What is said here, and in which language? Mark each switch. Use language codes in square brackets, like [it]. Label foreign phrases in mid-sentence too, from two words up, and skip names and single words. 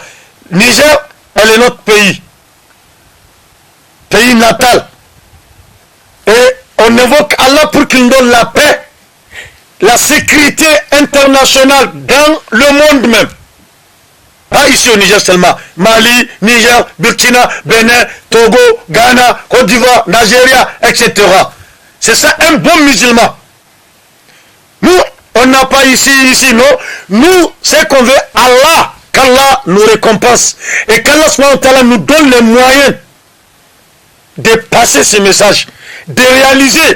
[fr] Niger, elle est notre pays. Pays natal. Et on évoque Allah pour qu'il nous donne la paix, la sécurité internationale dans le monde même. Pas ici au Niger seulement. Mali, Niger, Burkina, Bénin, Togo, Ghana, Côte d'Ivoire, Nigeria, etc. C'est ça un bon musulman. Nous, on n'a pas ici, non. Nous, c'est qu'on veut Allah, qu'Allah nous récompense. Et qu'Allah nous donne les moyens de passer ces messages, de réaliser.